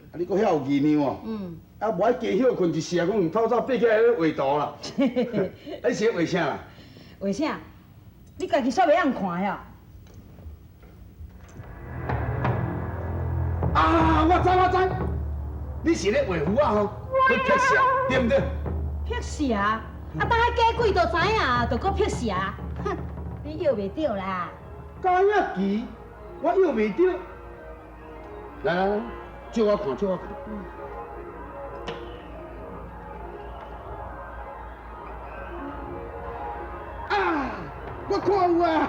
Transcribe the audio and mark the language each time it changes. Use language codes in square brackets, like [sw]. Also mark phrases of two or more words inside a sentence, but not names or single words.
[nan] 啊，你搁遐有伎俩哦。啊，无爱加休困一时啊，讲透早爬起来咧画图啦。你是咧画啥啦？为啥？你家己煞袂晓看呀？啊，我知，你是咧画符啊吼，去辟邪，对唔对？辟邪？啊，等下家鬼都知影，就搁辟邪。哼，你摇袂着啦。假影棋，我摇袂着。来，借我看。啊，我看有啊。